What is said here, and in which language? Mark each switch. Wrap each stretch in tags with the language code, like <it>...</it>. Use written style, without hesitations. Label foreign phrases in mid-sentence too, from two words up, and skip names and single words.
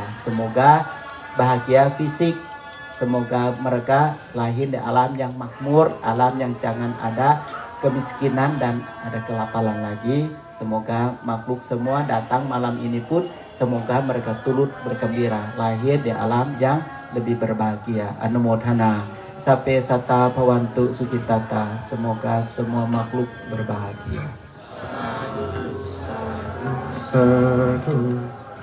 <id>Semoga bahagia fisik, semoga mereka lahir di alam yang makmur, alam yang jangan ada kemiskinan dan ada kelaparan lagi. Semoga makhluk semua datang malam ini pun semoga mereka turut bergembira, lahir di alam yang lebih berbahagia.</id> <pi>Anumodhana sape satta bhavantu sukhitata.</pi> <id>Semoga semua makhluk berbahagia.</id> <pi>Sadhu, sadhu, sadhu.</pi>